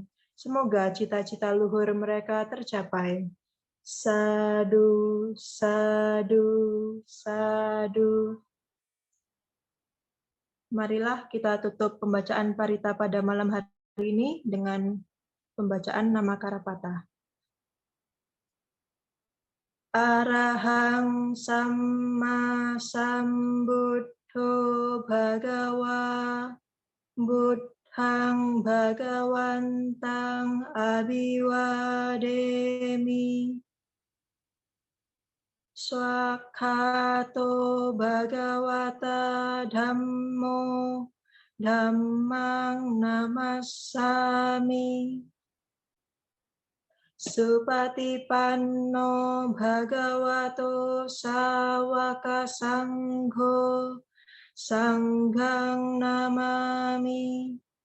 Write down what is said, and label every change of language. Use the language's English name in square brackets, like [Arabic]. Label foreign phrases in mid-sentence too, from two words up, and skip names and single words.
[Indonesian] Semoga cita-cita luhur mereka tercapai. [Pali] Sadu, sadu, sadu. [Indonesian] Marilah kita tutup pembacaan parita pada malam hari ini dengan pembacaan nama Karapata. [Pali] Arahang Samma Sambuddho Bhagawa Buddhang Bhagawantang Abhiwademi Swakhato Bhagavata Dhammo Dhammang Namassami Supatipanno Bhagavato Sawaka Sangho Sanghang namami.